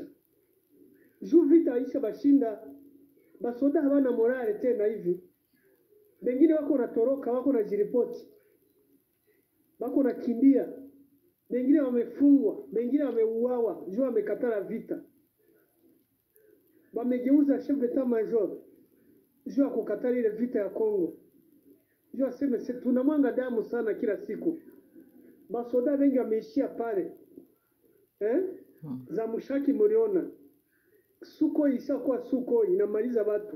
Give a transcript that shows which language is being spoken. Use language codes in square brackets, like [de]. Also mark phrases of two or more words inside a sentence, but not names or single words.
[sw] Juu vita aisha bashinda, basoda hawana morale tena hivi. Wengine wako natoroka, wako na jiripoti. Wako na kimbia. Wengine wamefungwa, wengine wameuawa, juu wamekatala vita. Wamegeuza [fr] chef d'état major [sw] juu ya kukatala ile vita ya Kongo. Juu aseme tunamwanga damu sana kila siku. Basoda wengi wameishia pale. Za Mushaki mliona. Suko isakuwa Suko inamaliza watu.